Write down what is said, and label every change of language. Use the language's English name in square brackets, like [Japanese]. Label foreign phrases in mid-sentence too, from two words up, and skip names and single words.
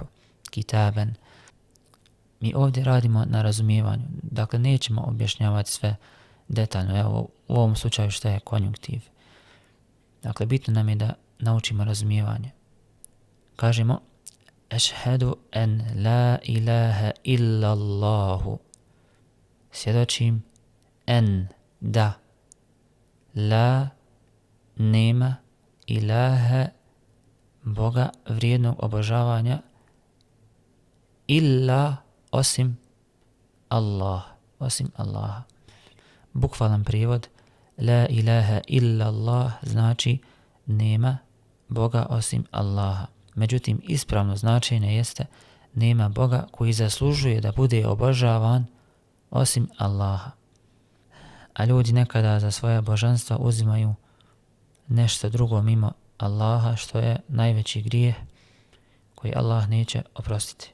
[Bosnian] Kitaben. Mi ovdje radimo na razumijevanju. Dakle, nećemo objašnjavati sve detaljno. Evo, u ovom slučaju što je konjunktiv. Dakle, bitno nam je da naučimo razumijevanje. Kažemo [Arabic] أشهد أن لا إله إلا الله. [Bosnian] Svjedočim en da la nema ilaha Boga vrijednog obožavanja illa osim Allah, osim Allaha. Bukvalan prijevod [Arabic] لا إله إلا الله [Bosnian] znači nema Boga osim Allaha. Međutim, ispravno značenje jeste nema Boga koji zaslužuje da bude obožavan osim Allaha. A ljudi nekada za svoje božanstva uzimaju nešto drugo mimo Allaha, što je najveći grijeh koji Allah neće oprostiti.